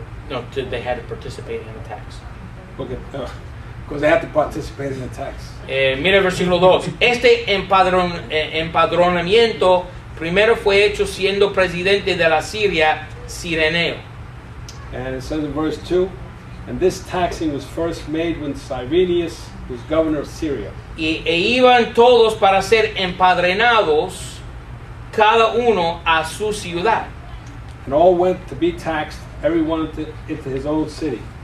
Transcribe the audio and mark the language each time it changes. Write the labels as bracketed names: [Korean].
[English] No, they had to participate in the tax. Okay, because they had to participate in the tax. [Spanish] Mira el versículo 2. Este empadronamiento primero fue hecho siendo presidente de la Siria, Cireneo. [English] And it says in verse 2, and this taxing was first made when Cyrenius was governor of Syria. [Spanish] E iban todos para ser empadronados, cada uno a su ciudad. [English] And all went to be taxed, everyone into his own city.